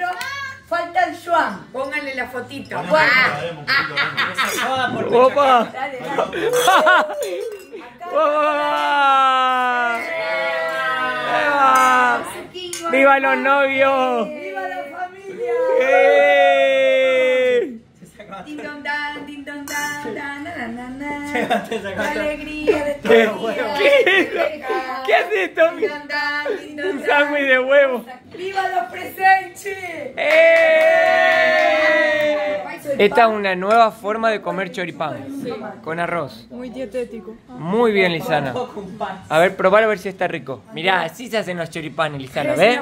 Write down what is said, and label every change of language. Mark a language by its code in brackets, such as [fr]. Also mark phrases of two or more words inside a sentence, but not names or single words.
[es] Falta el Juan. Pónganle la fotito. ¡Opa! Dale, dale. ¡Opa! ¡Viva los novios! ¡Viva la familia! Din don dan, din don dan, dan, na, na, na. La alegría de tu vida. ¿Qué haces, Tommy? Din don dan, din don Un dan. sándwich de huevo. ¡Viva los presentes! Esta es una nueva forma de comer choripán. Con arroz. Muy dietético. Muy bien, Lisana. A ver, probar a ver si está rico. Mirá, así se hacen los choripanes, Lisana, ¿ves?